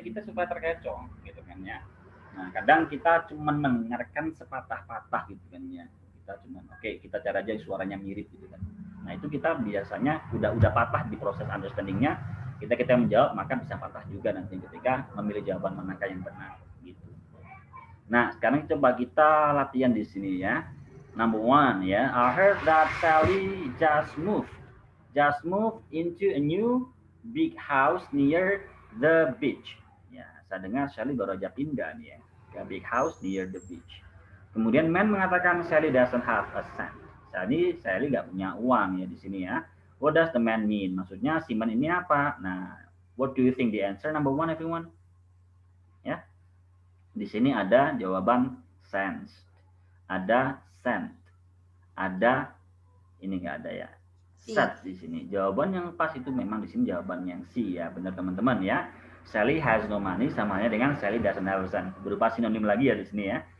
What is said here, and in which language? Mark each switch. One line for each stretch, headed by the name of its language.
Indonesian: Kita supaya terkecoh gitu kan ya. Nah, kadang kita cuma mendengarkan sepatah-patah gitu kan ya. Kita cuma kita cari aja suaranya mirip gitu kan. Nah, itu kita biasanya udah patah di proses understanding-nya. Kita menjawab maka bisa patah juga nanti ketika memilih jawaban manakah yang benar gitu. Nah, sekarang coba kita latihan di sini ya. Number 1 ya.
English: I heard that Sally just moved into a new big house near the beach.
Indonesian: Ya, saya dengar Sally baru aja pindah nih ya ke
English: big house near the beach.
Indonesian: Kemudian man mengatakan
English: Sally doesn't have a cent.
Indonesian: Jadi Sally nggak punya uang ya di sini ya.
English: What does the man mean?
Indonesian: Maksudnya si man ini apa? Nah,
English: what do you think the answer? Number 1 everyone. Ya.
Indonesian: Di sini ada jawaban cents, ada cent, ada ini nggak ada ya, set di sini. Jawaban yang pas itu memang di sini jawaban yang C ya, benar teman-teman ya.
English: Sally has no money
Indonesian: sama halnya dengan
English: Sally doesn't have a cent,
Indonesian: berupa sinonim lagi ya di sini ya.